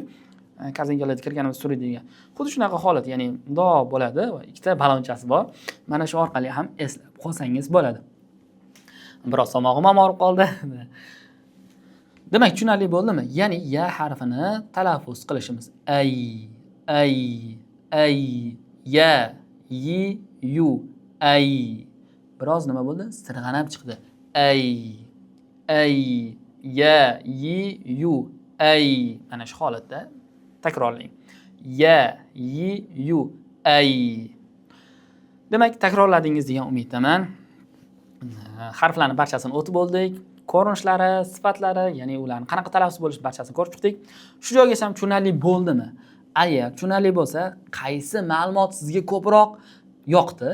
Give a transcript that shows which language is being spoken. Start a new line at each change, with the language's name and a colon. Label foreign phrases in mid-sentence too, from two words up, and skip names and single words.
Uzbek: Korzinkalarda kirganimiz suriydi degan. Xuddi shunaqa holat, ya'ni bundoq bo'ladi va ikkita balonchasi bor. Mana shu orqali ham eslab qolsangiz bo'ladi. Biroz tomog'im og'rib qoldi. Demak, tushunarli bo'ldimi? Ya'ni ya harfini talaffuz qilishimiz.
Arabic: Ay, ya, yi, yu, ay.
Uzbek: Biroz nima bo'ldi? Sirg'anab chiqdi.
Arabic: Ay, ya, yi, yu, ay.
Uzbek: Mana shu holatda takrorlang.
Arabic: Ya, yi, yu, ay.
Uzbek: Demak, takrorladingiz degan umiddaman. Harflarning barchasini o'tib oldik. ko'rinishlari, sifatlari, ya'ni ularni qanaqa talaffuz bo'lishi barchasini ko'rib chiqdik. Shu joygacha ham tushunarli bo'ldimi? Agar tushunarli bo'lsa, qaysi ma'lumot sizga ko'proq yoqdi?